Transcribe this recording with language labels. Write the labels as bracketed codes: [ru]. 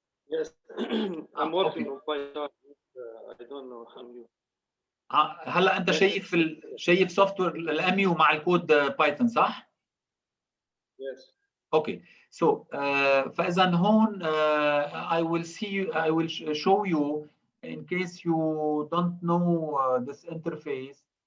[en] Yes, I'm working on Python. I don't know MU. [ar] هلا انت شايف سوفت وير الاميو مع الكود بايثون صح؟ [en] Yes. Okay, so [ar] فاذا هون [en] I will show you in case you don't know this interface.